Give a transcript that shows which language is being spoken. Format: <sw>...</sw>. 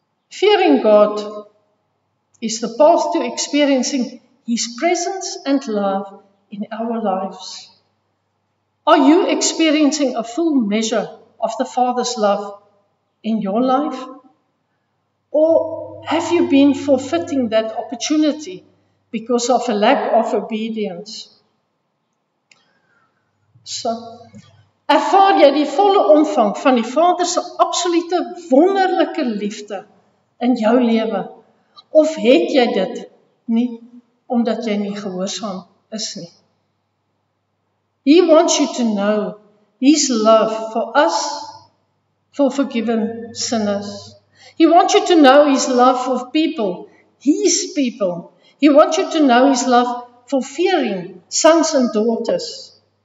<en>Fearing God is the path to experiencing His presence and love in our lives. Are you experiencing a full measure of the Father's love in your life? Or have you been forfeiting that opportunity because of a lack of obedience?</en> <af>So, ervaar jy die volle omvang van die Vader se absolute wonderlike liefde in jou lewe? Of het jy dit nie omdat jy nie gehoorsaam is nie?</af> <en>He wants you to know His love for us, for forgiven sinners. He wants you to know His love for people, His people. He wants you to know His love for fearing sons and daughters.</en>